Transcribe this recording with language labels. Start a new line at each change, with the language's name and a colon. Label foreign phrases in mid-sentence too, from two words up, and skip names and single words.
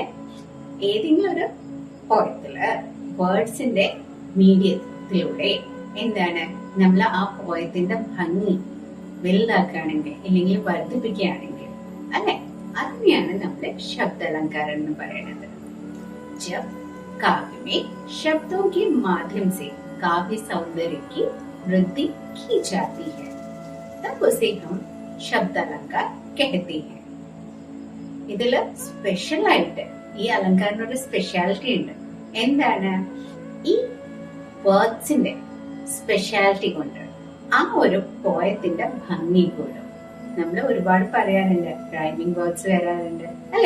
Malayalam: ഏതെങ്കിലും ഒരു പോയത്തില് വേർഡ്സിന്റെ മീഡിയത്തിലൂടെ എന്താണ് നമ്മൾ ആ പോയത്തിന്റെ ഭംഗി വലുതാക്കുകയാണെങ്കിൽ അല്ലെങ്കിൽ വർദ്ധിപ്പിക്കുകയാണെങ്കിൽ അല്ലെ, അതിനെയാണ് നമ്മള് ശബ്ദാലങ്കാരം എന്ന് പറയുന്നത്.
Hindi: जब काव्य में शब्दों के माध्यम से काव्य सौंदर्य की वृद्धि की जाती है तब उसे हम ശബ്ദാലങ്കാർ कहते हैं.
Malayalam: ഇതില് സ്പെഷ്യൽ ആയിട്ട് ഈ അലങ്കാരനൊരു സ്പെഷ്യാലിറ്റി ഉണ്ട്. എന്താണ്? ഈ വേർഡ്സിന്റെ സ്പെഷ്യാലിറ്റി കൊണ്ട് ആ ഒരു പോയത്തിന്റെ ഭംഗി കൂടും. നമ്മൾ ഒരുപാട് പറയാറുണ്ട്,
English: rhyming words
Malayalam: വരാറുണ്ട് അല്ലെ?